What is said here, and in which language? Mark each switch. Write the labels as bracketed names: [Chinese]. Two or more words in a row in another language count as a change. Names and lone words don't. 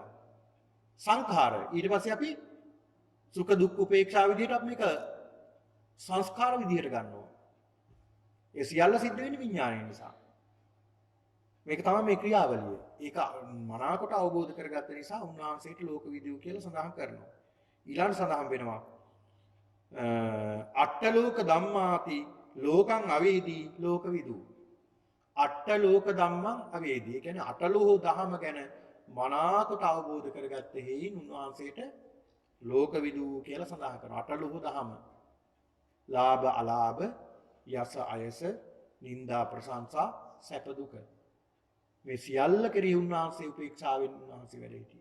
[Sinhala] සංඛාර ඊට පස්සේ අපි සුඛ දුක්ඛ උපේක්ෂා විදිහට අපි මේක සංස්කාර විදිහට ගන්නවා. ඒ සියල්ල සිද්ධ වෙන්නේ විඥානය නිසා. මේක තමයි මේ ක්‍රියාවලිය. ඒක මනාකොට අවබෝධ කරගත්ත නිසා උන්වහන්සේට ලෝක විදූ කියලා සඳහන් කරනවා. ඊළඟ සඳහන් වෙනවා [Pali] අට්ඨලෝක ධම්මාති ලෝකං අවේදී ලෝක විදූ. අට්ඨලෝක ධම්මං අවේදී. [Sinhala] ඒ කියන්නේ අටලෝහ ධම ගැන මනාකොට අවබෝධ කරගත්ත හේයින් උන්වහන්සේට ලෝක විදූ කියලා සඳහන් කරනවා. අටලෝහ ධම. ලාභ අලාභ යස අයස නිന്ദා ප්‍රශංසා සැප දුක මේ සියල්ල කෙරෙහි උන්වහන්සේ උපේක්ෂාවෙන් උන්වහන්සේ වැඩ සිටියේ.